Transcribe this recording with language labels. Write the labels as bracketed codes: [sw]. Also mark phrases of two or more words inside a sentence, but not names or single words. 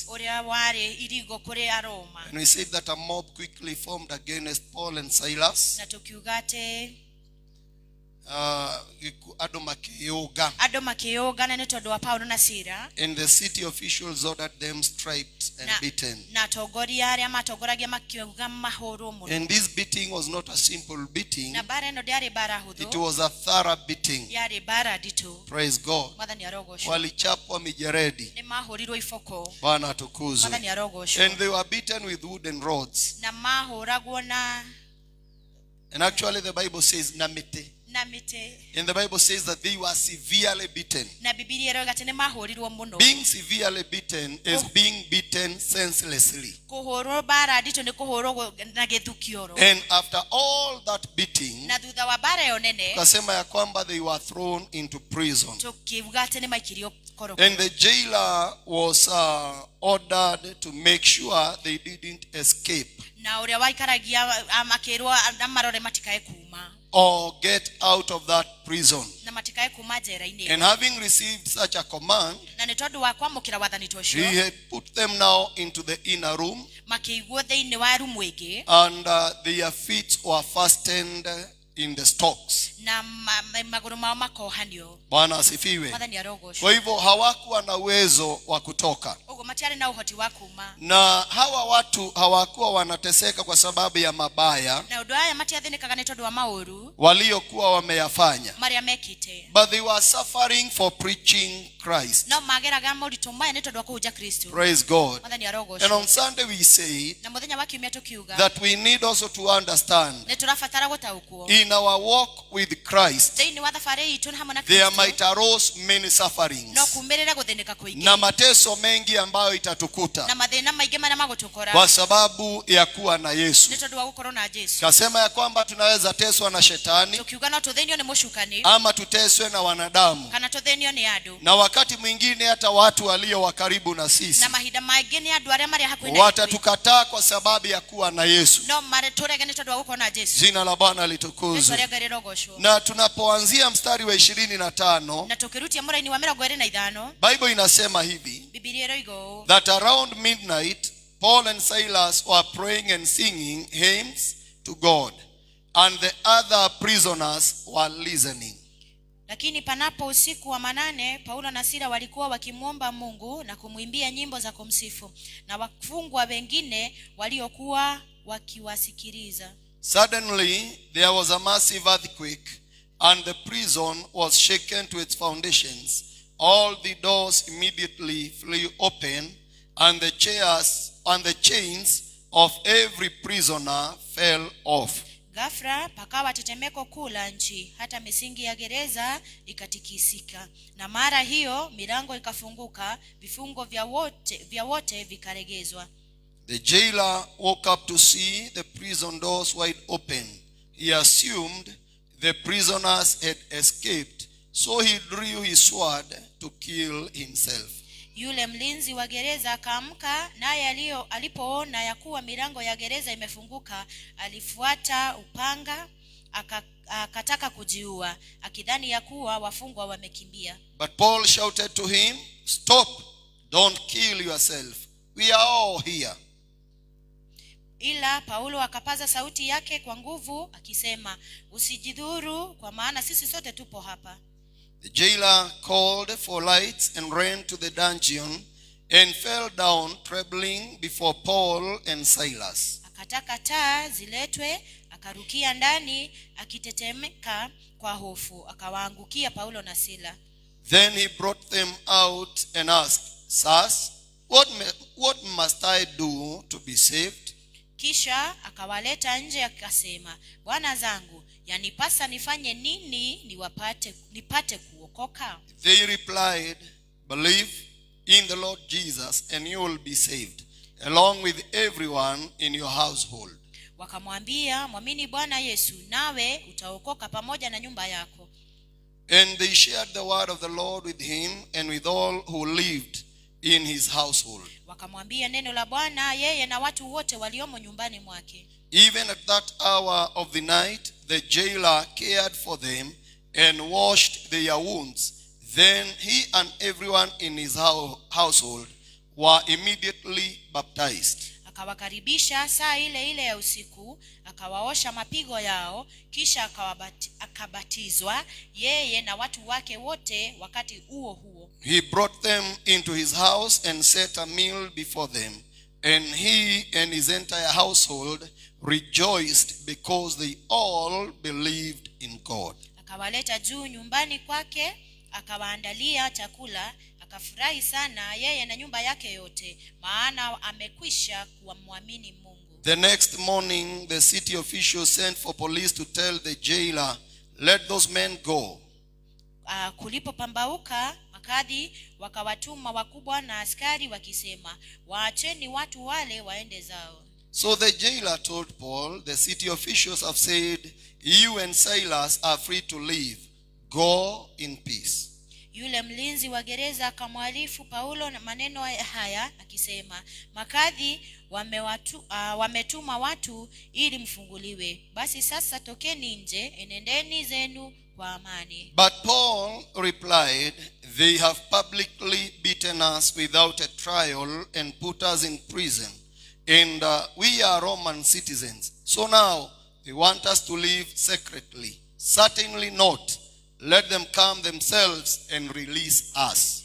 [ki] ũrĩa warĩ irigo kũrĩ Aroma. [en] And we said that a mob quickly formed against Paul and Silas. [ki] Na tũkiuga atĩ Andũ makĩũga. andũ makĩũngana nĩ tondũ wa Paulo na Sila. [en] And the city officials ordered them striped and beaten. [ki] Na atongoria arĩa matongoragia makiuga mahũrwo mũno. [en] And this beating was not a simple beating. [ki] Na bara ĩno ndĩarĩ bara [en] It [ki] hũthũ. [en] was a thorough beating. [ki] Yarĩ bara nditũ. [en] Praise God. [ki] Mwathani arogocwo. [sw] Walichapwa mijeredi. [ki] Nĩ mahũrirwo iboko. [sw] Bwana atukuzwe. [ki] Mwathani arogocwo. [en] And they were beaten with wooden rods. [ki] Na mahũragwo na [en] And actually the Bible says namite. [ki] mĩtĩ. [en] And the Bible says that they were severely beaten. [ki] Na Biblia ĩroiga atĩ nĩ mahũrirwo mũno. [en] Being severely beaten is being beaten senselessly. [ki] Kũhũrwo bara nditũ nĩ kũhũrwo na gĩthukio. [en] And after all that beating, [ki] Na thutha wa bara ĩyo nene [sw] tukasema ya kwamba [en] they were thrown into prison. [ki] tukiuga atĩ nĩ maikirio koroko. [en] And the jailer was ordered to make sure they didn't escape. [ki] Na ũrĩa waikaragia amakĩrwo amarore matikae kuma. [en] or get out of that prison. [ki] na matikae kuma njera-inĩ [en] And having received such a command, [ki] na nĩ tondũ wa kwamũkĩra wathani ta [en] he [ki] ũcio [en] had put them now into the inner room, [ki] makĩiguo thĩinĩ wa rumu ĩngĩ [en] and their feet were fastened in the stocks. [ki] na magũrũ mao makohanio. [sw] Bwana asifiwe. [ki] Mwathani arogocwo. [sw] Kwa hivyo hawakuwa na uwezo wa kutoka. [ki] Ũguo matiarĩ na ũhoti wa kuma. [sw] Na hawa watu hawakuwa wanateseka kwa sababu ya mabaya [ki] Na ũndũ aya matiathĩnĩkaga nĩ tondũ wa maũru [sw] waliokuwa wameyafanya, [ki] marĩa mekĩte. [en] but they were suffering for preaching Christ. [ki] No mageraga moritũ maya nĩ tondũ wa kũhunjia Kristo. [en] Praise God. [ki] Mwathani [en] And [ki] arogocwo. [en] on Sunday we said [ki] Na mũthenya wa kiumia tũkiuga [en] that we need also to understand [ki] nĩ tũrabatara gũtaũkwo [en] in our walk with Christ [ki] thĩinĩ wa thabarĩ itũ hamwe na [en] there [ki] Kristo [en] might arose many sufferings [ki] no kumĩrĩre gũthĩnĩka kũingĩ [sw] na mateso mengi ambayo na itatukuta [ki] mathĩna maingĩ marĩa magũtũkora [sw] kwa sababu ya kuwa na Yesu. [ki] nĩ tondũ wa gũkorwo na Jesũ. [sw] Kasema ya kwamba tunaweza teswa na shetani [ki] Tũkiuga no tũthĩnio nĩ mũcukani [sw] ama tuteswe na wanadamu, [ki] kana tũthĩnio nĩ andũ [sw] na wakati mwingine hata watu walio wa karibu na sisi [ki] na mahinda maingĩ nĩ andũ arĩa marĩ hakuhĩ na ithuĩ. [sw] watatukataa kwa sababu ya kuwa na Yesu. [ki] No tũrege nĩ tondũ wa gũkorwo na Jesũ. [sw] Jina la Bwana [ki] Jesũ [sw] litukuzwe. [ki] arĩa Ngai rĩrogocwo. [sw] Na tunapoanzia mstari wa 25, [ki] Na tũkĩrutia mũraini wa 25 [sw] Bible inasema hivi [ki] Biblia ĩroiga [en] that around midnight Paul and Silas were praying and singing hymns to God, and the other prisoners were listening. [sw] lakini panapo usiku wa manane Paulo na Sila walikuwa wakimwomba Mungu na kumwimbia nyimbo za kumsifu, na wafungwa wengine waliokuwa wakiwasikiliza. [en] Suddenly there was a massive earthquake, and the prison was shaken to its foundations. All the doors immediately flew open, and the chains of every prisoner fell off. [sw] Ghafla pakawa tetemeko kuu la nchi, hata misingi ya gereza ikatikisika, na mara hiyo milango ikafunguka, vifungo vya wote vikaregezwa. [en] The jailer woke up to see the prison doors wide open. He assumed the prisoners had escaped, so he drew his sword to kill himself. [sw] Yule mlinzi wa gereza akaamka, naye alipoona ya kuwa milango ya gereza imefunguka, alifuata upanga akataka kujiua, akidhani ya kuwa wafungwa wamekimbia. [en] But Paul shouted to him, "Stop, don't kill yourself. We are all here." [sw] Ila Paulo akapaza sauti yake kwa nguvu akisema, usijidhuru, kwa maana sisi sote tupo hapa. [en] The jailer called for lights and ran to the dungeon and fell down trembling before Paul and Silas. [sw] Akataka taa ziletwe, akarukia ndani akitetemeka kwa hofu, akawaangukia Paulo na Sila. [en] Then he brought them out and asked, "Sirs, what must I do to be saved?" [sw] Kisha akawaleta nje akasema, bwana zangu, yanipasa nifanye nini nipate kuokoka? [en] They replied, "Believe in the Lord Jesus and you will be saved, along with everyone in your household." [sw] Wakamwambia, mwamini Bwana Yesu, nawe utaokoka pamoja na nyumba yako. [en] And they shared the word of the Lord with him and with all who lived in his household. [sw] Wakamwambia neno la Bwana yeye na watu wote waliomo nyumbani mwake. [en] Even at that hour of the night, the jailer cared for them and washed their wounds. Then he and everyone in his household were immediately baptized. [sw] Akawakaribisha saa ile ile ya usiku, akawaosha mapigo yao, kisha akabatizwa yeye na watu wake wote wakati huo huo. [en] He brought them into his house and set a meal before them, and he and his entire household rejoiced because they all believed in God. [sw] Akawaleta juu nyumbani kwake, akawaandalia chakula, akafurahi sana yeye na nyumba yake yote, maana amekwisha kuamini Mungu. [en] The next morning the city officials sent for police to tell the jailer, "Let those men go." [sw] Kulipopambauka makadhi wakawatuma wakubwa na askari wakisema, waacheni watu wale waende zao. [en] So the jailer told Paul, "The city officials have said, you and Silas are free to leave. Go in peace." [sw] Yule mlinzi wa gereza akamwarifu Paulo na maneno haya akisema, makadhi wametuma watu ili mfunguliwe. Basi sasa tokeni nje, enendeni zenu kwa amani. [en] But Paul replied, they have publicly beaten us without a trial and put us in prison. And we are Roman citizens. So now they want us to live secretly. Certainly not. Let them come themselves and release us.